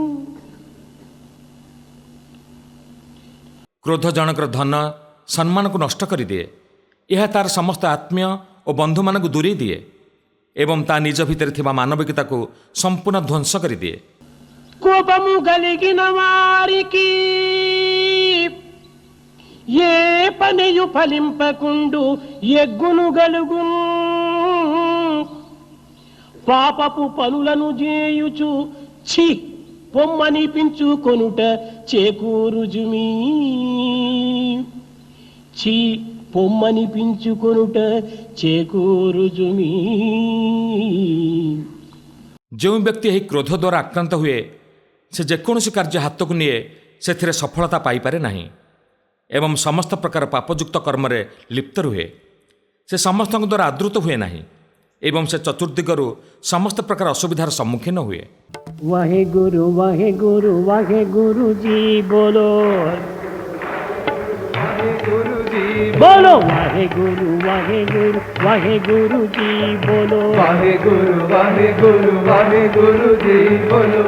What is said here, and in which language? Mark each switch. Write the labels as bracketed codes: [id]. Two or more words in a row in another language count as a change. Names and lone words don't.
[or] କ୍ରୋଧ ଜଣଙ୍କର ଧନ ସମ୍ମାନକୁ ନଷ୍ଟ କରିଦିଏ. ଏହା ତାର ସମସ୍ତ ଆତ୍ମୀୟ ଓ ବନ୍ଧୁମାନଙ୍କୁ ଦୂରେଇ ଦିଏ ଏବଂ ତା ନିଜ ଭିତରେ ଥିବା ମାନବିକତାକୁ ସମ୍ପୂର୍ଣ୍ଣ ଧ୍ୱଂସ କରିଦିଏ. [te] కోపము కలిగిన వారికి ఏ పనియు ఫలింపకుండు ఎగ్గును గలుగు పాపపు పనులను చేయుచు ఛీ పొమ్మనిపించుకొనుట చేకూరుజుమీ ఛీ పొమ్మనిపించుకొనుట చేకూరుజుమీ. [or] ଯେଉଁ ବ୍ୟକ୍ତି ଏହି କ୍ରୋଧ ଦ୍ୱାରା ଆକ୍ରାନ୍ତ ହୁଏ ସେ ଯେକୌଣସି କାର୍ଯ୍ୟ ହାତକୁ ନିଏ ସେଥିରେ ସଫଳତା ପାଇପାରେ ନାହିଁ ଏବଂ ସମସ୍ତ ପ୍ରକାର ପାପଯୁକ୍ତ କର୍ମରେ ଲିପ୍ତ ରୁହେ. ସେ ସମସ୍ତଙ୍କ ଦ୍ୱାରା ଆଦୃତ ହୁଏ ନାହିଁ ଏବଂ ସେ ଚତୁର୍ଦିଗରୁ ସମସ୍ତ ପ୍ରକାର ଅସୁବିଧାର ସମ୍ମୁଖୀନ ହୁଏ. [hi] वाहे गुरु जी बोलो बोलो वाहे गुरु जी बोलो जी बोलो